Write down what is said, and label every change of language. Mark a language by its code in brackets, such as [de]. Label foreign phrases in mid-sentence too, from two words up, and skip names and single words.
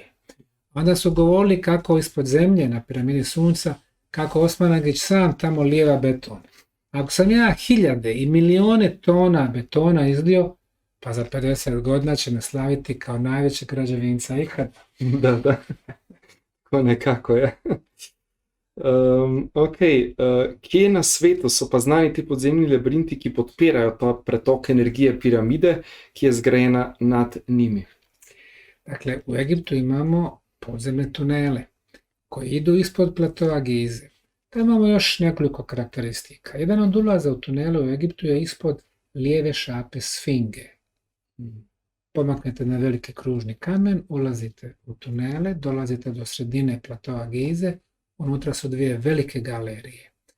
[bs] Onda su govorili kako ispod zemlje na piramidi Sunca, kako Osman Agić sam tamo lijeva beton. Ako sam ja hiljade i milijone tona betona izlio, pa za 50 godina će me slaviti kao najveći građevinca ikad. Da. Ko nekako je. [sl] Kje na svetu so pa znani ti podzemni labirinti, ki podpirajo ta pretok energije piramide, ki je zgrajena nad njimi? [bs] Dakle, u Egiptu imamo podzemne tunele koji idu ispod platoa Gize. Tamo imamo još nekoliko karakteristika. Jedan od ulaza u tunele u Egiptu je ispod lijeve šape Sfinge. Pomaknete na veliki kružni kamen, ulazite u tunele, dolazite do sredine platoa Gize, unutra su 2 velike galerije.